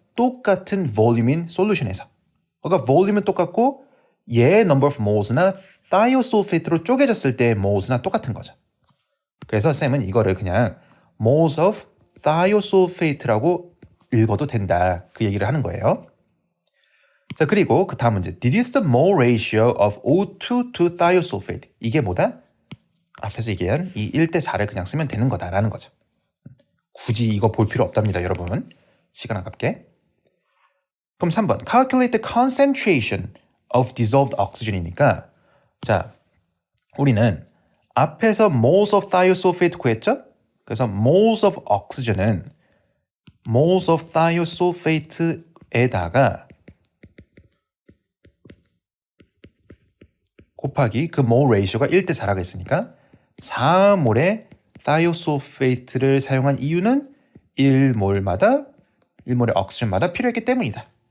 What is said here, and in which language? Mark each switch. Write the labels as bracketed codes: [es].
[ko] 똑같은 볼륨인 솔루션에서. 그러니까 볼륨은 똑같고 얘의 [en] number of moles [ko] 나 thiosulfate로 쪼개졌을 때의 moles나 똑같은 거죠. 그래서 쌤은 이거를 그냥 moles of thiosulfate라고 읽어도 된다. 그 얘기를 하는 거예요. 자, 그리고 그 다음 문제. [en] Deduce the mole ratio of O2 to thiosulfate. [ko] 이게 뭐다? 앞에서 얘기한 이 1대4를 그냥 쓰면 되는 거다라는 거죠. 굳이 이거 볼 필요 없답니다, 여러분. 시간 아깝게. 그럼 3번. [en] Calculate the concentration of dissolved oxygen [ko] 이니까 자, 우리는 앞에서 moles of thiosulfate 구했죠? 그래서 [en] moles of oxygen [ko] 은 moles of thiosulfate에다가 곱하기 그 mole ratio가 1대4라고 했으니까 4몰의 thiosulfate를 사용한 이유는 1몰의 oxygen마다 필요했기 때문이다.